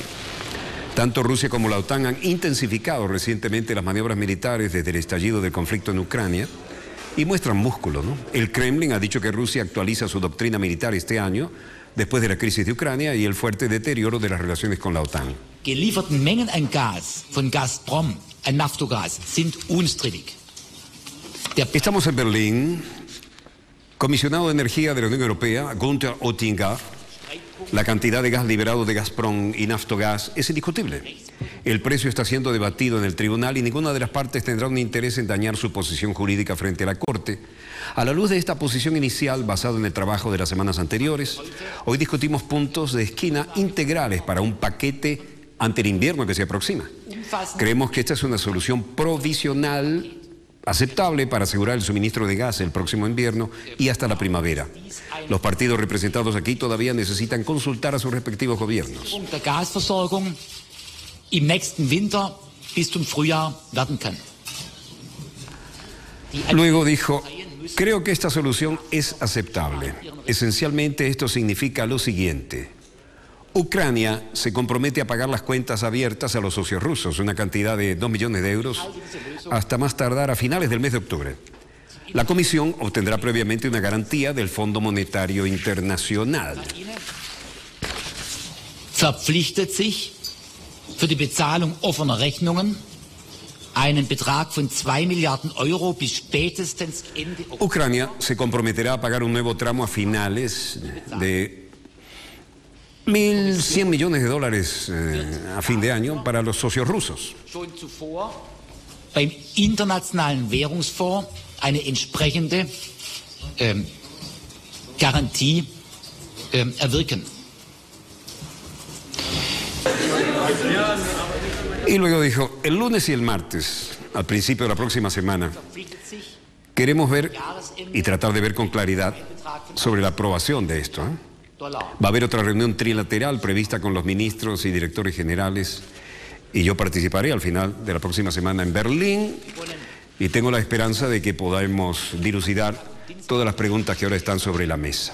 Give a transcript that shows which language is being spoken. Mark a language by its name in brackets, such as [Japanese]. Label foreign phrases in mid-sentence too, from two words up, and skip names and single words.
[Spanish] Tanto Rusia como la OTAN han intensificado recientemente las maniobras militares desde el estallido del conflicto en Ucrania y muestran músculo, ¿no? El Kremlin ha dicho que Rusia actualiza su doctrina militar este año después de la crisis de Ucrania y el fuerte deterioro de las relaciones con la OTAN. [German] Gelieferten Mengen an Gas von Gazprom, an Naftogaz, sind unstrittig. [Spanish] Estamos en Berlín. Comisionado de Energía de la Unión Europea, Günther Oettinger, la cantidad de gas liberado de Gazprom y Naftogaz es indiscutible. El precio está siendo debatido en el tribunal y ninguna de las partes tendrá un interés en dañar su posición jurídica frente a la Corte. A la luz de esta posición inicial, basada en el trabajo de las semanas anteriores, hoy discutimos puntos de esquina integrales para un paquete ante el invierno que se aproxima. Creemos que esta es una solución provisional aceptable para asegurar el suministro de gas el próximo invierno y hasta la primavera. Los partidos representados aquí todavía necesitan consultar a sus respectivos gobiernos. [German] Der Gasversorgung im nächsten Winter bis zum Frühjahr werden kann. [Spanish] Luego dijo, creo que esta solución es aceptable. Esencialmente esto significa lo siguiente. Ucrania se compromete a pagar las cuentas abiertas a los socios rusos, una cantidad de 2 millones de euros, hasta más tardar a finales del mes de octubre. La Comisión obtendrá previamente una garantía del Fondo Monetario Internacional. [German] Verpflichtet sich für die Bezahlung offener Rechnungen einen Betrag von 2 Milliarden Euro bis spätestens Ende Oktober. [Spanish] Ucrania se comprometerá a pagar un nuevo tramo a finales de 1.100 millones de dólares a fin de año para los socios rusos. [German] Schon zuvor beim Internationalen Währungsfonds eine entsprechende Garantie erwirken. [Spanish] Y luego dijo, el lunes y el martes, al principio de la próxima semana, queremos ver y tratar de ver con claridad sobre la aprobación de esto. Va a haber otra reunión trilateral prevista con los ministros y directores generales y yo participaré al final de la próxima semana en Berlín y tengo la esperanza de que podamos dilucidar todas las preguntas que ahora están sobre la mesa.